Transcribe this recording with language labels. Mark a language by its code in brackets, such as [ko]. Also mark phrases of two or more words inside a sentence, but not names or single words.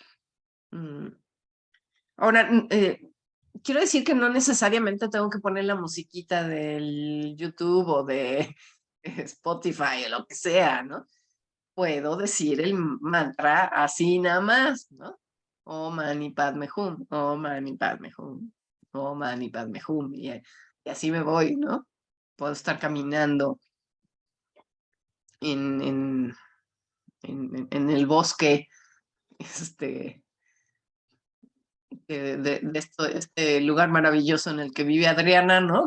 [es] Ahora, quiero decir que no necesariamente tengo que poner la musiquita del YouTube o de Spotify o lo que sea, ¿no? Puedo decir el mantra así nada más, ¿no? [sa] ॐ मणि पद्मे हूँ, ॐ मणि पद्मे हूँ, ॐ मणि पद्मे हूँ, [es] y así me voy, ¿no? Puedo estar caminando en, en el bosque, este lugar maravilloso en el que vive Adriana, ¿no?